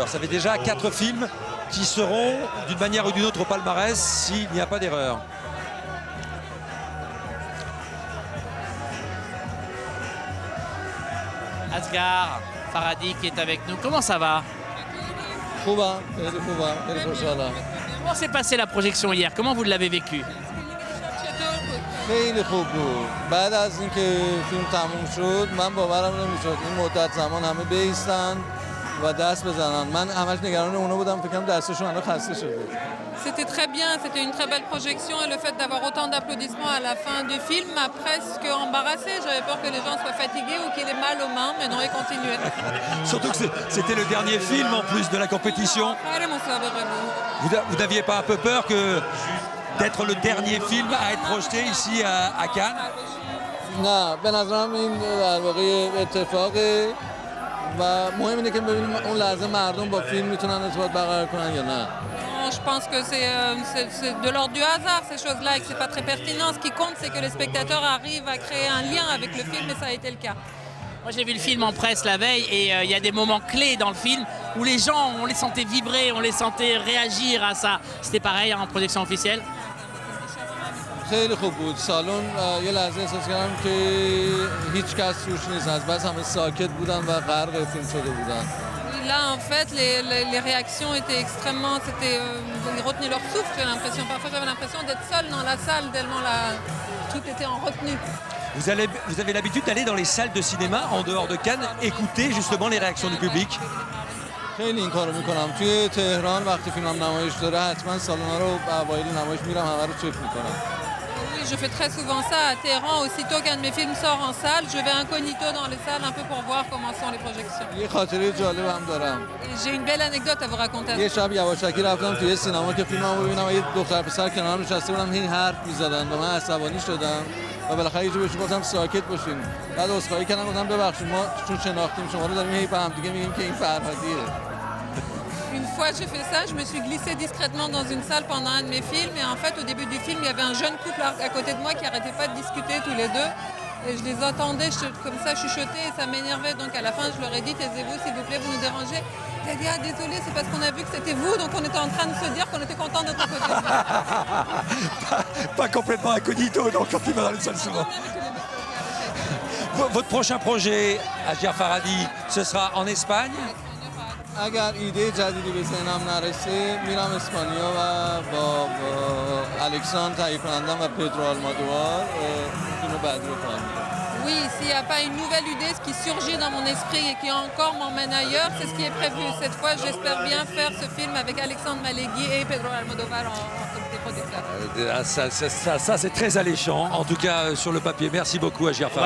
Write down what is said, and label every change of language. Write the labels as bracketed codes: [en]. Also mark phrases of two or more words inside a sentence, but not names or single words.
[fr] Ça fait déjà 4 films qui seront d'une manière ou d'une autre au palmarès s'il n'y a pas d'erreur. Asghar Farhadi qui est avec nous. Comment ça va? Comment s'est passée la projection hier? Comment vous l'avez vécu? [fa] خیلی خوب بود. بعد از اینکه فیلم تموم شد من باورم نمیشد این مدت زمان همه بیستن و دست بزنن. من همش نگران اونا بودم فکرم دستشون الان خسته شده. [fr] C'était très bien, c'était une très belle projection et le fait d'avoir autant d'applaudissements à la fin du film m'a presque embarrassée. J'avais peur que les gens soient fatigués ou qu'ils aient mal aux mains, mais non, ils continuaient. Surtout que c'était le dernier film en plus de la compétition. Vous n'aviez pas un peu peur d'être le dernier film à être projeté ici à Cannes? [fa] نه به نظرم این در واقع اتفاقه و مهم اینه که ببینیم اون لحظه مردم با فیلم میتونن ارتباط برقرار کنن یا نه. [fr] Je pense que c'est de l'ordre du hasard ces choses-là et que c'est pas très pertinent. Ce qui compte, c'est que les spectateurs arrivent à créer un lien avec le film et ça a été le cas. Moi j'ai vu le film en presse la veille et il y a des moments clés dans le film où les gens, on les sentait vibrer, on les sentait réagir à ça. C'était pareil en projection officielle? [fa] خیلی خوب بود. سالن یه لحظه احساس کردم که هیچ کس توش نیست. از بس همه ساکت بودن و غرق فیلم شده بودن. [fr] Là, en fait, les réactions étaient extrêmement... ils retenaient leur souffle, j'ai l'impression. Parfois, j'avais l'impression d'être seule dans la salle, tellement tout était en retenue. Vous avez l'habitude d'aller dans les salles de cinéma en dehors de Cannes, écouter justement les réactions du public? [fa] خیلی این کارو میکنم. توی تهران وقتی فیلمم نمایش داره حتما سالن‌ها رو اوایل نمایش میرم همه رو چک میکنم. [fr] Oui, je fais très souvent ça à Téhéran. Aussitôt qu'un de mes films sort en salle, je vais incognito dans les salles un peu pour voir comment sont les projections. [fa] یه خاطره جالب هم دارم. [fr] J'ai une belle anecdote à vous raconter. [fa] یه شب یواشکی رفتم توی سینما که فیلممو ببینم. یه دختر پسر کنارم نشسته بودن هی حرف می‌زدن و من عصبانی شدم و بالاخره یه جوری بهشون گفتم ساکت باشین. بعد عذرخواهی کردم گفتم ببخشید ما چون شناختیم شما رو داریم هی به هم دیگه میگیم که این فرهادیه. [fr] Une fois j'ai fait ça, je me suis glissée discrètement dans une salle pendant un de mes films et en fait au début du film il y avait un jeune couple à côté de moi qui n'arrêtait pas de discuter tous les deux et je les entendais comme ça chuchoter et ça m'énervait donc à la fin je leur ai dit taisez-vous s'il vous plaît vous nous dérangez. Il a dit ah désolé c'est parce qu'on a vu que c'était vous donc on était en train de se dire qu'on était content d'être à côté de vous. Pas complètement incognito donc quand il va dans les salles souvent. Votre prochain projet, Asghar Farhadi, ce sera en Espagne? [fa] اگر ایده جدیدی به ذهنم نرسه میرم اسپانیا و با الکساندر تهیه کنندم و پدرو آلمادوار فیلم بعدی رو کار میکنم. [fr] Oui, s'il n'y a pas une nouvelle idée, ce qui surgit dans mon esprit et qui encore m'emmène ailleurs, c'est ce qui est prévu. Cette fois, j'espère bien faire ce film avec Alexandre Malegui et Pedro Almodovar en comité producteur. Ça c'est très alléchant, en tout cas sur le papier. Merci beaucoup Asghar Farhadi.